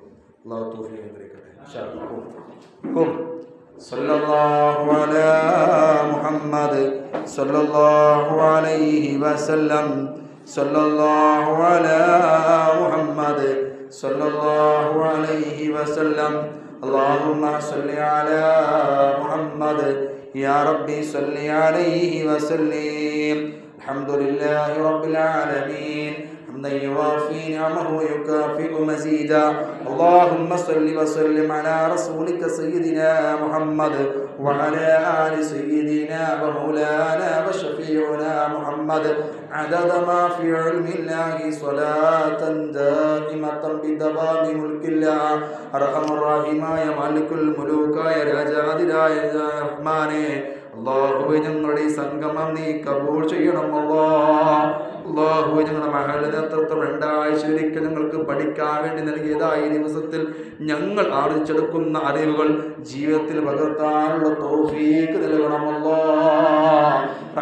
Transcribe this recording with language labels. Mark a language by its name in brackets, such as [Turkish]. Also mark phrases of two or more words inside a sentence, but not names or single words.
[Malayalam] അള്ളാഹു തൗഫീഖ് അനുഗ്രഹിക്കട്ടെ. [Arabic] إن شاء الله صلى الله على محمد صلى الله عليه وسلم صلى الله على محمد صلى الله عليه وسلم. اللهم صل على محمد يا ربي صل عليه وسلم. الحمد لله رب العالمين حمدا يوافي نعمه ويكافئ مزيدا. اللهم صل وسلم على رسولك سيدنا محمد وعلى آل سيدنا ومولانا وشفيعنا محمد عدد ما في علم الله صلاة دائمة بدوام ملك الله. أرحم الراحمين مالك الملوك يا [Malayalam] രാജാതിരായ റഹ്മാനേ, അല്ലാഹുവേ ഞങ്ങളുടെ ഈ സംഗമം നീ കബൂൾ ചെയ്യണം. അല്ലാഹുവേ ഞങ്ങളുടെ മഹൽ നേതൃത്വം 2 ആഴ്ച ഒരിക്കൽ ഞങ്ങൾക്ക് പഠിക്കാൻ വേണ്ടി നൽകിയതായ ഈ ദിവസത്തിൽ ഞങ്ങൾ ആർജിച്ചെടുക്കുന്ന അറിവുകൾ ജീവിതത്തിൽ പകർത്താനുള്ള തൗഫീഖ് നൽകണം.